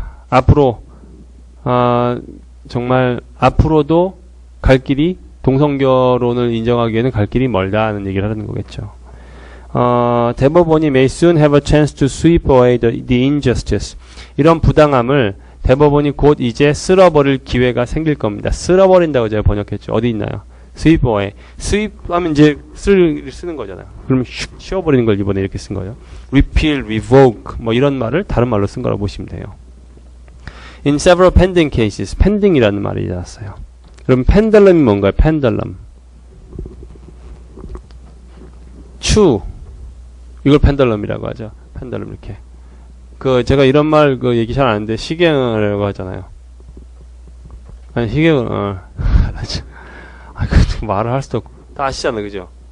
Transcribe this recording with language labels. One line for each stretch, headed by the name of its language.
Korean: 앞으로 정말 앞으로도 갈 길이 동성결혼을 인정하기에는 갈 길이 멀다는 얘기를 하는 거겠죠. 대법원이
English: may soon have a chance to sweep away the injustice.
Korean: 이런 부당함을 대법원이 곧 이제 쓸어버릴 기회가 생길 겁니다. 쓸어버린다고 제가 번역했죠. 어디 있나요? sweep away. sweep 하면 이제 쓰는 거잖아요. 그러면 슉 치워버리는 걸 이번에 이렇게 쓴 거예요. repeal, revoke 뭐 이런 말을 다른 말로 쓴 거라고 보시면 돼요.
English: In several pending cases, pending이라는
Korean: 말이 나왔어요. 그럼 pendulum이 뭔가요?
English: pendulum.
Korean: 추. 이걸 pendulum이라고 하죠. pendulum 이렇게. 제가 이런 말 얘기 잘 안 하는데 시계라고 하잖아요. 아니 시계는 말을 할 수도 없고 다 아시잖아요, 그죠?